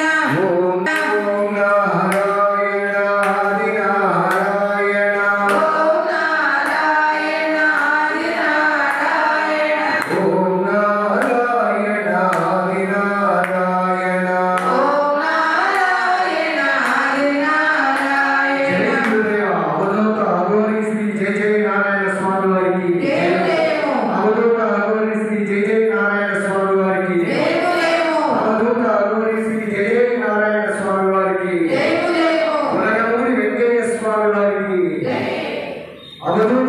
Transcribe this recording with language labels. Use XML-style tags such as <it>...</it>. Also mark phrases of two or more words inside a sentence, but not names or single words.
<sa>ओम नारायणादि नारायण ओम नारायणादि नारायण ओम नारायणादि नारायण ओम नारायणादि नारायण</sa> <te>అవధూత అఘోరి శ్రీ జయ జయ నారాయణ స్వామి వారికి దేవుడేమో అవధూత అఘోరి శ్రీ జయ జయ నారాయణ స్వామి వారికి దేవుడేమో అవధూత అఘోరి శ్రీ జయ జయ నారాయణ స్వామి వారికి దేవుడేమో ఉలగమూరి వెంకయ్య స్వామి వారికి అవధూత</te>